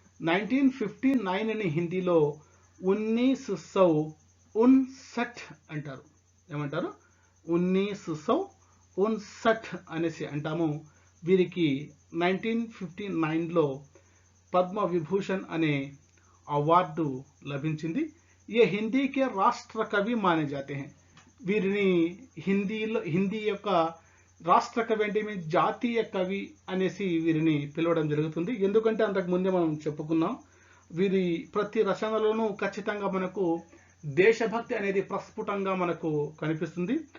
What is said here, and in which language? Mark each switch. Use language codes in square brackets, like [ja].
[te] 1959ని హిందీలో 1959 అంటారు. ఏమంటారు? 1959 అనేసి అంటాము. వీరికి 1959లో పద్మ విభూషణ్ అనే అవార్డు లభించింది. [hi] ये हिंदी के राष्ट्र कवि माने जाते हैं. [te] వీరిని హిందీ యొక్క రాష్ట్ర కవి అంటే మీ జాతీయ కవి అనేసి వీరిని పిలవడం జరుగుతుంది. ఎందుకంటే అంతకు ముందే మనం చెప్పుకున్నాం, వీరి ప్రతి రచనలోనూ ఖచ్చితంగా మనకు దేశభక్తి అనేది ప్రస్ఫుటంగా మనకు కనిపిస్తుంది.